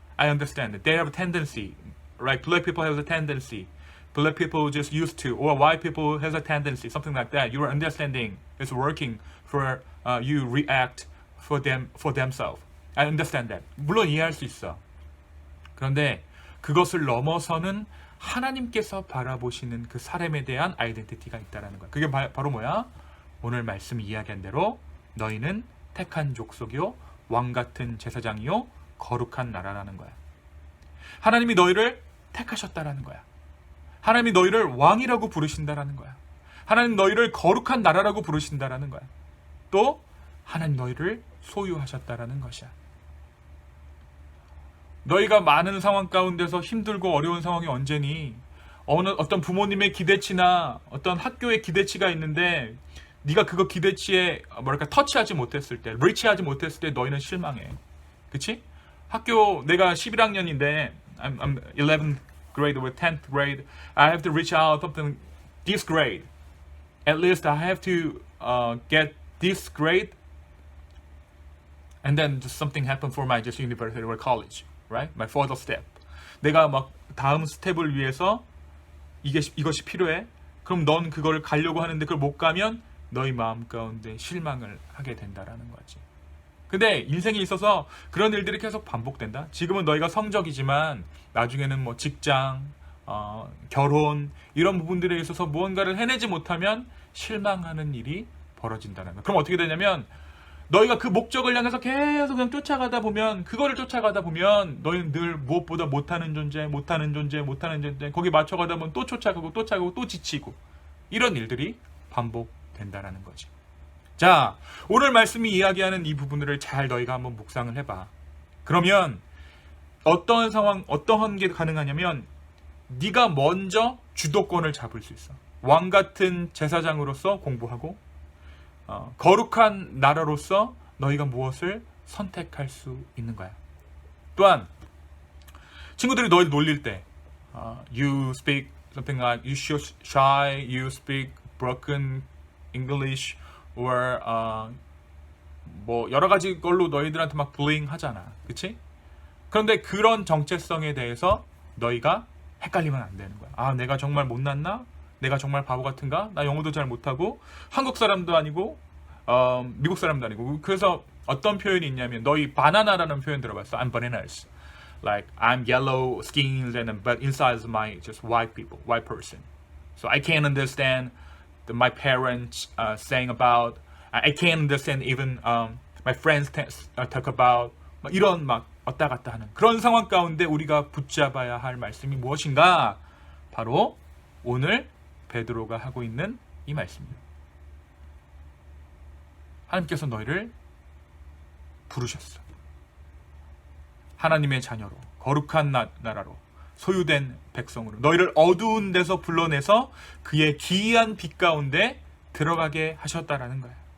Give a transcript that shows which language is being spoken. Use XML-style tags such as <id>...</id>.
<en>I understand that they have a tendency, right? Black people have a tendency. Black people just used to, or white people has a tendency, something like that. Your understanding is working for you react for themselves. I understand that.</en> <ko>물론 이해할 수 있어. 그런데 그것을 넘어서는 하나님께서 바라보시는 그 사람에 대한 아이덴티티가 있다라는 거야. 그게 바로 뭐야? 오늘 말씀 이야기한 대로 너희는 택한 족속이요 왕 같은 제사장이요 거룩한 나라라는 거야. 하나님이 너희를 택하셨다라는 거야. 하나님이 너희를 왕이라고 부르신다라는 거야. 하나님 너희를 거룩한 나라라고 부르신다라는 거야. 또 하나님 너희를 소유하셨다라는 것이야. 너희가 많은 상황 가운데서 힘들고 어려운 상황이 언제니? 어떤 부모님의 기대치나 어떤 학교의 기대치가 있는데 네가 그거 기대치에 터치하지 못했을 때, 리치하지 못했을 때 너희는 실망해. 그치? 학교 내가 11학년인데</ko> <en>I'm 11th grade or 10th grade. I have to reach out something this grade. At least I have to get this grade. And then just something happened for my just university or college. Right? My further step.</en> <ko>내가 막 다음 스텝을 위해서 이것이 필요해? 그럼 넌 그걸 가려고 하는데 그걸 못 가면 너희 마음 가운데 실망을 하게 된다라는 거지. 근데 인생에 있어서 그런 일들이 계속 반복된다. 지금은 너희가 성적이지만 나중에는 뭐 직장, 결혼 이런 부분들에 있어서 무언가를 해내지 못하면 실망하는 일이 벌어진다는 거야. 그럼 어떻게 되냐면 너희가 그 목적을 향해서 계속 그냥 쫓아가다 보면 너희는 늘 무엇보다 못하는 존재 거기 맞춰가다 보면 또 쫓아가고 또 지치고 이런 일들이 반복된다라는 거지. 자, 오늘 말씀이 이야기하는 이 부분들을 잘 너희가 한번 묵상을 해봐. 그러면 어떠한 상황, 어떠한 게 가능하냐면 네가 먼저 주도권을 잡을 수 있어. 왕 같은 제사장으로서 공부하고 거룩한 나라로서 너희가 무엇을 선택할 수 있는 거야. 또한 친구들이 너희를 놀릴 때</ko> <en>you speak something like you show shy, you speak broken English or</en> <ko>뭐 여러 가지 걸로 너희들한테 막 bullying 하잖아. 그치? 그런데 그런 정체성에 대해서 너희가 헷갈리면 안 되는 거야. 아, 내가 정말 못났나? 내가 정말 바보 같은가? 나 영어도 잘 못하고 한국 사람도 아니고 미국 사람도 아니고. 그래서 어떤 표현이 있냐면 너희 바나나라는 표현 들어봤어?</ko> <en>I'm bananas. Like I'm yellow skinned but inside is my just white people, white person. So I can't understand my parents saying about. I can't understand even my friends talk about.</en> <ko>이런 막 왔다 갔다 하는 그런 상황 가운데 우리가 붙잡아야 할 말씀이 무엇인가? 바로 오늘 베드로가 하고 있는 이 말씀입니다. 하나님께서 너희를 부르셨어. 하나님의 자녀로, 거룩한 나라로, 소유된 백성으로 너희를 어두운 데서 불러내서 그의 기이한 빛 가운데 들어가게 하셨다라는 거야.</ko>